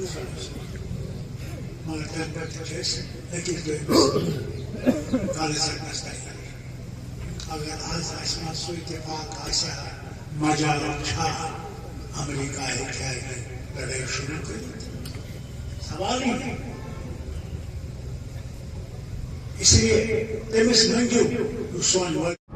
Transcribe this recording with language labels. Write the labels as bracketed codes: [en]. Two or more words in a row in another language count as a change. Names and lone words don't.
[ks] مگر تمہِ پتہٕ تہِ چھِ أسۍ أکِس دوٚیمِس کالہٕ ژٹنس تیار اگر آز اَسہِ منٛز سُہ اتفاق آسہِ ہا مجال چھا امریکہ ہیٚکہِ ہا یہِ لڑٲے شروع کٔرِتھ سوالٕے [ur] نہیں اس لیے [ks] تٔمِس منٛگِو یُس سون